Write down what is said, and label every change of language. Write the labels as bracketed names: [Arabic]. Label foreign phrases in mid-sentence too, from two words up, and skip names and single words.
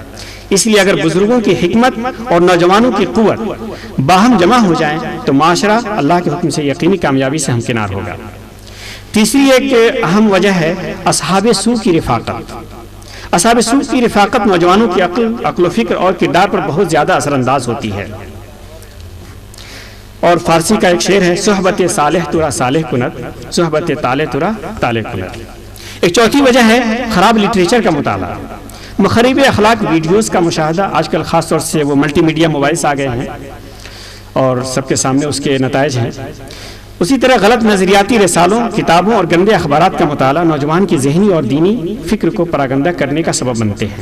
[Urdu] اس لیے اگر بزرگوں کی حکمت اور نوجوانوں کی قوت باہم جمع ہو جائیں تو معاشرہ اللہ کے حکم سے یقینی کامیابی سے ہمکنار ہوگا۔ تیسری ایک اہم وجہ ہے اصحاب سوء کی رفاقت۔ اصحاب سوء کی رفاقت نوجوانوں کی عقل و فکر اور کردار پر بہت زیادہ اثر انداز ہوتی ہے، اور فارسی کا ایک شعر ہے، [Persian] صحبت صالح ترا صالح کند، صحبت طالح ترا طالح کند۔ [Urdu] ایک چوتھی وجہ ہے خراب لٹریچر کا مطالعہ، مخرب اخلاق ویڈیوز کا مشاہدہ۔ آج کل خاص طور سے وہ [English] multimedia mobiles [Urdu] آ گئے ہیں اور سب کے سامنے اس کے نتائج ہیں۔ اسی طرح غلط نظریاتی رسالوں، کتابوں اور گندے اخبارات کا مطالعہ نوجوان کی ذہنی اور دینی فکر کو پراگندہ کرنے کا سبب بنتے ہیں۔